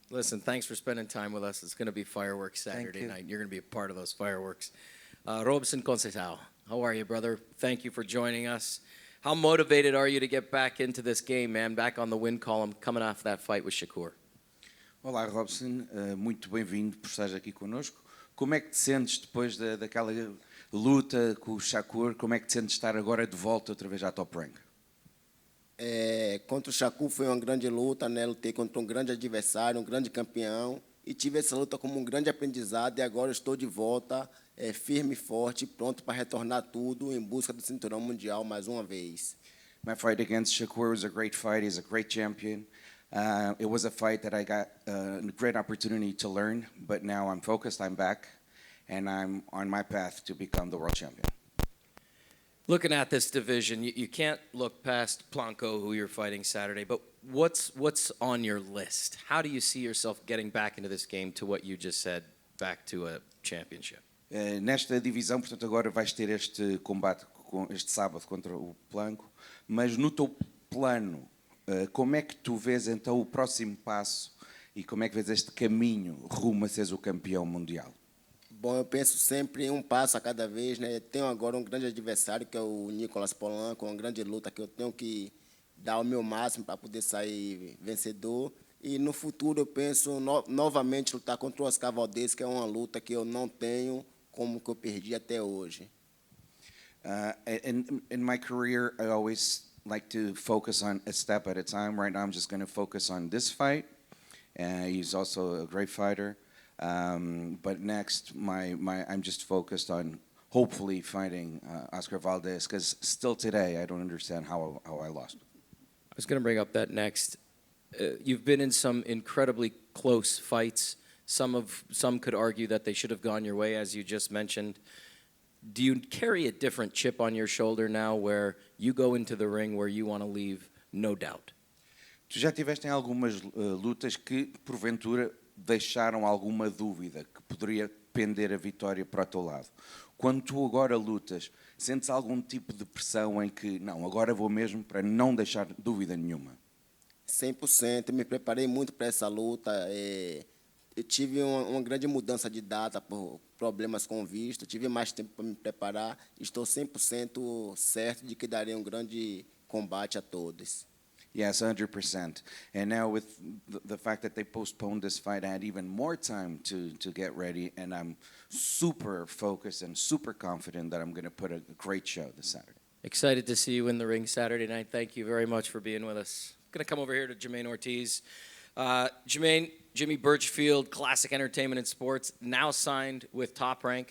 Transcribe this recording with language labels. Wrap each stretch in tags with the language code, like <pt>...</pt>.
<en>Listen, thanks for spending time with us. It's going to be fireworks Saturday night. You're going to be a part of those fireworks. Robson Conceição, how are you, brother? Thank you for joining us. How motivated are you to get back into this game, man? Back on the win column, coming off that fight with Shakur.</en> <pt>Olá, Robson. Muito bem-vindo por estar aqui connosco. Como é que te sentes depois daquela luta com o Shakur? Como é que te sentes estar agora de volta outra vez à Top Rank? Contra o Shakur foi uma grande luta, né? Lutei contra um grande adversário, um grande campeão, e tive essa luta como um grande aprendizado, e agora estou de volta, firme e forte, pronto para retornar tudo em busca do cinturão mundial mais uma vez.</pt> <en>My fight against Shakur was a great fight. He's a great champion. It was a fight that I got a great opportunity to learn, but now I'm focused, I'm back, and I'm on my path to become the world champion. Looking at this division, you can't look past Blanco, who you're fighting Saturday, but what's on your list? How do you see yourself getting back into this game to what you just said, back to a championship?</en> <pt>Nesta divisão, portanto, agora vais ter este combate este sábado contra o Blanco, mas no teu plano, como é que tu vês então o próximo passo e como é que vês este caminho rumo a seres o campeão mundial? Bom, eu penso sempre em um passo a cada vez, né? Tenho agora um grande adversário, que é o Nicolas Polanco, uma grande luta que eu tenho que dar o meu máximo para poder sair vencedor. E no futuro eu penso novamente lutar contra o Oscar Valdez, que é uma luta que eu não tenho como que eu perdi até hoje.</pt> <en>In my career, I always like to focus on a step at a time. Right now, I'm just going to focus on this fight. He's also a great fighter. But next, I'm just focused on hopefully fighting Oscar Valdez, because still today, I don't understand how I lost. I was going to bring up that next. You've been in some incredibly close fights. Some could argue that they should have gone your way, as you just mentioned. Do you carry a different chip on your shoulder now where you go into the ring where you want to leave no doubt?</en> <pt>Tu já tiveste em algumas lutas que, porventura, deixaram alguma dúvida, que poderia pender a vitória para o teu lado. Quando tu agora lutas, sentes algum tipo de pressão em que, não, agora vou mesmo para não deixar dúvida nenhuma? 100%. Me preparei muito para essa luta. Eu tive uma grande mudança de data por problemas com o visto. Tive mais tempo para me preparar. Estou 100% certo de que darei um grande combate a todos.</pt> <en>Yes, 100%. And now with the fact that they postponed this fight, I had even more time to get ready, and I'm super focused and super confident that I'm going to put a great show this Saturday. Excited to see you in the ring Saturday night. Thank you very much for being with us. Going to come over here to Jermaine Ortiz. Jermaine, Jimmy Birchfield, Classic Entertainment and Sports, now signed with Top Rank.</en>